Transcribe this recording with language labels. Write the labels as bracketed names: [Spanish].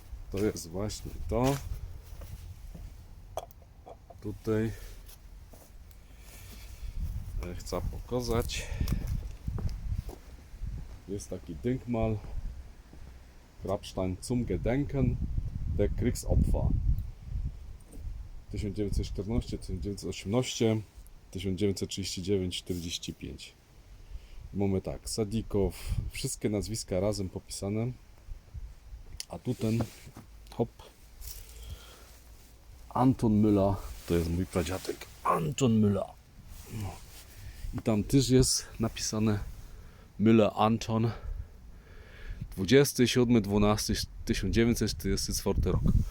[Polish] To jest właśnie to. Tutaj chcę pokazać. Jest taki [German] Denkmal Grabstein zum Gedenken der Kriegsopfer 1914, 1918, 1939-45. [Polish] Mamy tak, Sadikow, wszystkie nazwiska razem popisane, a tu ten, hop, Anton Müller, to jest mój pradziadek, Anton Müller. No. I tam też jest napisane Müller Anton, 27.12.1944 rok.